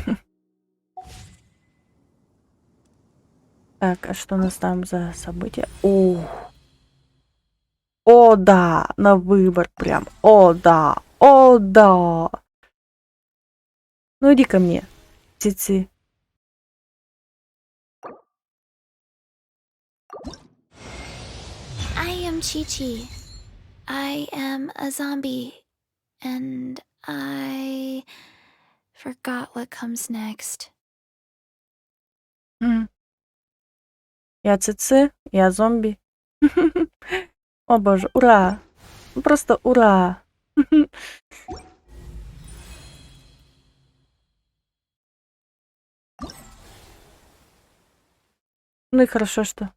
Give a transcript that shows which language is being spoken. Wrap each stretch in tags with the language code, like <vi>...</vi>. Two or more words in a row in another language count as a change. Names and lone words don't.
<ru>Так, а что у нас там за события? О, да, на выбор прям. О, да, о, да. Ну иди ко мне, Цветы.</ru> <en>I am Chi-Chi. I am a zombie. And I forgot what comes next.</en> <ru>Я Цици, я зомби. О боже, ура! Просто ура! Ну и хорошо, что.</ru>